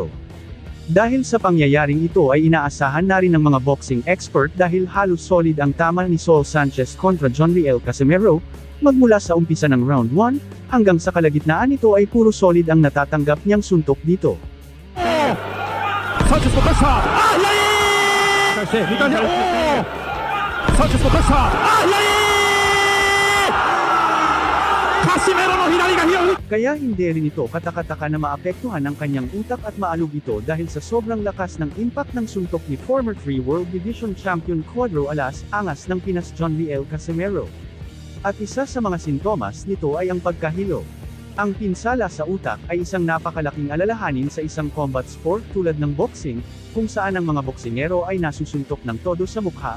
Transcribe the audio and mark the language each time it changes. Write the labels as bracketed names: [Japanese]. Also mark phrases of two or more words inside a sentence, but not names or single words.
[Filipino] Dahil sa pangyayaring ito ay inaasahan na rin ng mga [English] boxing expert [Filipino] dahil halos solid ang tama ni Saul Sanchez kontra Jonriel Casimero, magmula sa umpisa ng round 1, hanggang sa kalagitnaan ito ay puro solid ang natatanggap niyang suntok dito. [Japanese] Sanchez のプレッシャー、返して2回目、サンチェスのプレッシャー、カシメロの左が拾う。 [Filipino] Kaya hindi rin ito katakataka na maapektuhan ang kanyang utak at maalog ito dahil sa sobrang lakas ng impact ng suntok ni [English] former 3 World Division Champion [Filipino] Cuadro Alas Angas ng Pinas Jonriel Casimero. At isa sa mga sintomas nito ay ang pagkahilo. Ang pinsala sa utak ay isang napakalaking alalahanin sa isang [English] combat sport [Filipino] tulad ng boxing, kung saan ang mga boksingero ay nasusuntok ng todo sa mukha.